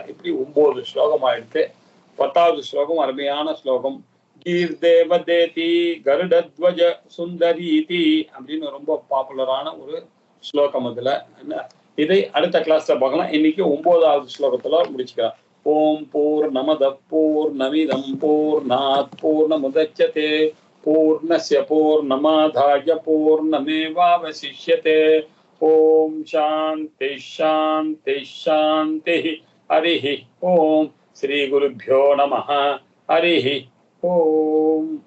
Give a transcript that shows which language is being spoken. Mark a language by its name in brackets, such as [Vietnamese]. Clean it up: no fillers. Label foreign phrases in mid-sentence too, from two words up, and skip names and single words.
[Tamil] இப்படி 9 ஸ்லோகம் ஆயிடுத்து. 10வது ஸ்லோகம் அருமையான ஸ்லோகம். [Sanskrit] गीर् देवतेति गरुडध्वज सुन्दरीति [Tamil] அப்படின்னு ரொம்ப பாப்புலரான ஒரு ஸ்லோகம். அதுல என்ன, இதை அடுத்த கிளாஸ்ல பார்க்கலாம். இன்னைக்கு 9வது ஸ்லோகத்துல முடிச்சுக்கலாம். [Sanskrit] ॐ पूर्णमदः पूर्णमिदं पूर्णात् पूर्णमुदच्यते पूर्णस्य पूर्णमादाय पूर्णमेवावशिष्यते. ॐ शान्तिः शान्तिः शान्तिः. हरिः ॐ। श्री गुरुभ्यो नमः. हरिः ॐ.